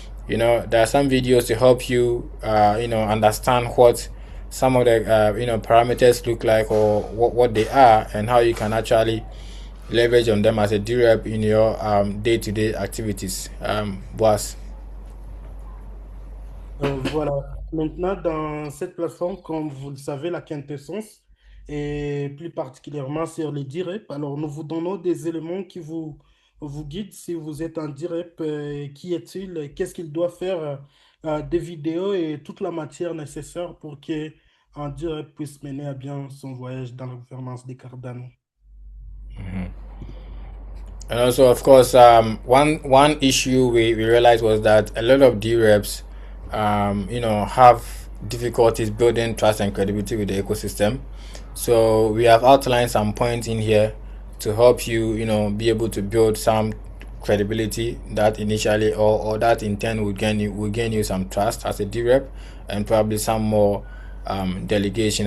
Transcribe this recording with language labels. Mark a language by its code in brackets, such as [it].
[en] There are some videos to help you understand what some of the parameters look like, or what they are, and how you can actually leverage on them as a DRep in your day-to-day activities. Boss. [fr] Voilà. Maintenant, dans cette plateforme, comme vous le savez, la quintessence, et plus particulièrement sur les DRep, alors nous vous donnons des éléments qui vous guident si vous êtes un DRep, qui est-il, qu'est-ce qu'il doit faire, des vidéos et toute la matière nécessaire pour qu'un DRep puisse mener à bien son voyage dans la gouvernance des Cardano. [en] And also, of course, one issue we realized was that a lot of DReps have difficulties building trust and credibility with the ecosystem. So we have outlined some points in here to help you, be able to build some credibility that initially, or that in turn will gain you some trust as a DRep, and probably some more delegation.